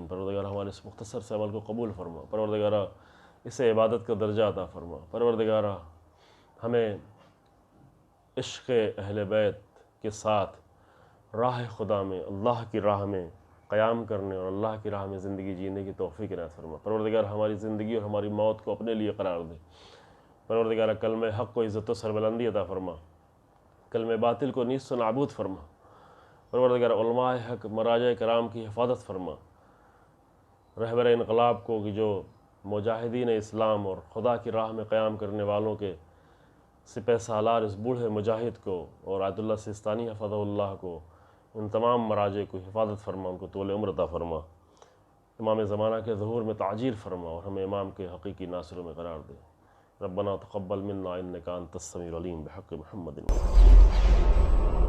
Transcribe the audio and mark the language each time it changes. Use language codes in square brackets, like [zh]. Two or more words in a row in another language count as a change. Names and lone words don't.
[ur] پروردگار ہمارے اس مختصر سے عمل کو قبول فرما، پروردگار اسے عبادت کا درجہ عطا فرما، پروردگار ہمیں عشق اہل بیت کے ساتھ راہ خدا میں، اللہ کی راہ میں قیام کرنے اور اللہ کی راہ میں زندگی جینے کی توفیق عنایت فرما۔ پروردگار ہماری زندگی اور ہماری موت کو اپنے لیے قرار دے، پروردگار کلمہ حق کو عزت و سربلندی عطا فرما، کلمہ باطل کو نیست و نابود فرما، پروردگار علماء حق مراجع کرام کی حفاظت فرما، رہبر انقلاب کو کہ جو مجاہدین اسلام اور خدا کی راہ میں قیام کرنے والوں کے سپہ سالار اس بوڑھے مجاہد کو اور آیت اللہ سستانی [ar] حفظہ اللہ [ur] کو، ان تمام مراجع کو حفاظت فرما، ان کو طول عمر عطا فرما، امام زمانہ کے ظہور میں تعجیل فرما اور ہمیں امام کے حقیقی ناصروں میں قرار دے۔ [ar] ربنا تقبل منا انک انت السمیع العلیم بحق محمد۔